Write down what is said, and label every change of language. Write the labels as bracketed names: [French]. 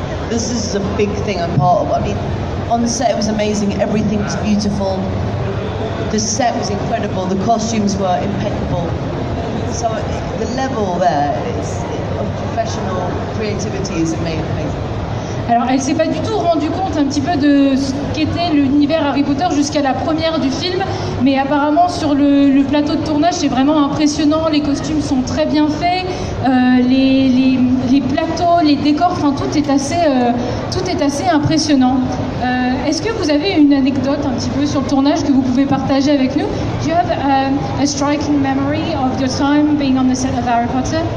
[English] This is a big thing I'm part of. I mean, on the set it was amazing, everything was beautiful, the set was incredible, the costumes were impeccable. So the level there of professional creativity is amazing. [French] Alors elle s'est pas du tout rendue compte un petit peu de ce qu'était l'univers Harry Potter jusqu'à la première du film, mais apparemment sur le plateau de tournage c'est vraiment impressionnant, les costumes sont très bien faits, les plateaux, les décors, tout est assez impressionnant. Est-ce que vous avez une anecdote un petit peu sur le tournage que vous pouvez partager avec nous? [English] Do you have a striking memory of your time being on the set of Harry Potter?